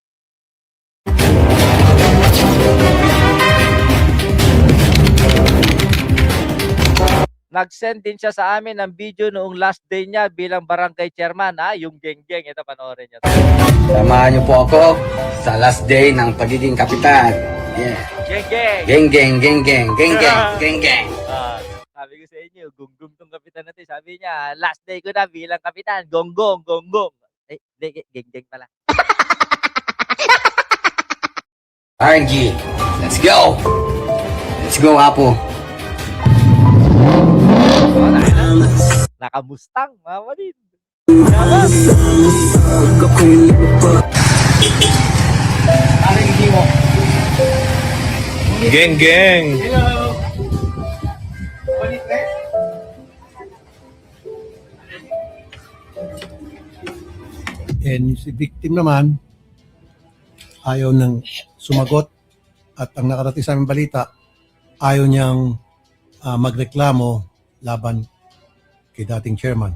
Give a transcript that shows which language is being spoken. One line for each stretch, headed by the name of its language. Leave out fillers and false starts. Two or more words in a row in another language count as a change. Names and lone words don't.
Filipino: Nag-send din siya sa amin ng video noong
English: last day
Filipino: niya bilang barangay chairman. Yung geng-geng. Ito, panoorin niyo. Samahan niyo po ako sa
English: last day
Filipino: ng pagiging kapitan.
English: Yeah.
Filipino: Geng-geng. Geng geng, geng geng, geng geng, geng geng. Sabi ko sa inyo, gonggong tong kapitan natin. Sabi niya,
English: last day
Filipino: ko na bilang kapitan. Gonggong. Geng-geng pala.
English: RNG, let's go! Let's go,
Filipino: Apo. Nakamustang, mga kapatid. Geng geng. And si victim naman, ayaw nang sumagot at ang nakarating sa aming balita, ayaw niyang magreklamo laban kay dating chairman.